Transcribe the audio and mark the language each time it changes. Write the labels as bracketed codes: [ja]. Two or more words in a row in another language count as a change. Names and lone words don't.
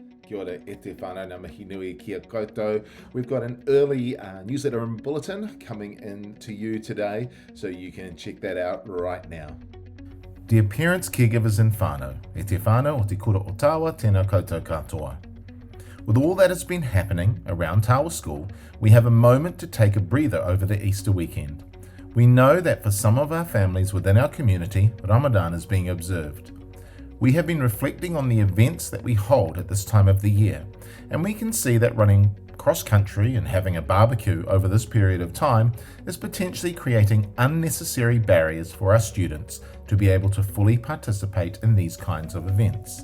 [mi] Kia ora e te whānau ngā mihi nui kia koutou. [en] We've got an early newsletter and bulletin coming in to you today, so you can check that out right now. Dear parents, caregivers and whānau, [mi] e te whānau o te kura o Tawa, tēnā koutou katoa. [en] With all that has been happening around Tawa School, we have a moment to take a breather over the Easter weekend. We know that for some of our families within our community, Ramadan is being observed. We have been reflecting on the events that we hold at this time of the year, and we can see that running cross-country and having a barbecue over this period of time is potentially creating unnecessary barriers for our students to be able to fully participate in these kinds of events.